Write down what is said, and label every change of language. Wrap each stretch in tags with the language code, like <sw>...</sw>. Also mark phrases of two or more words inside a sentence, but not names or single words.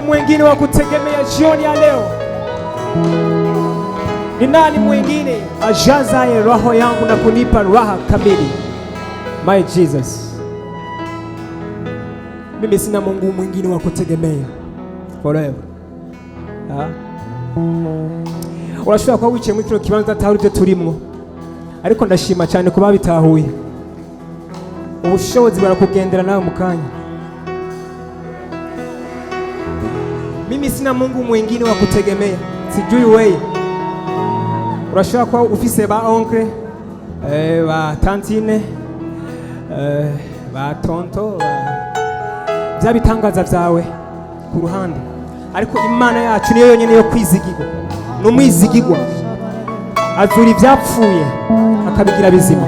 <sw>mwingine wa kutegemea jioni ya leo? Ni nani mwingine ajazaye roho yangu na kunipa raha kamili?</sw> <en>My Jesus.</en> <sw>Mimi sina Mungu mwingine wa kutegemea forever.</sw> <rn>Urashobora kuba wicaye muri kino kibanza atari ibyo turimwo, ariko ndashima cyane kuba bitahuye. Ubushobozi barakugendera nawe mu kanya.</rn> <sw>Mimi sina Mungu mwingine wa kutegemea, sijui wewe.</sw> <rn>Urashobora kuba ufise ba oncle, ba tantine, ba tonto, bya bitangaza byawe ku ruhande, ariko Imana yacu niyo yonyine yo kwizigirwa. Numwizigirwa azura ibyapfuye akabigira bizima.</rn>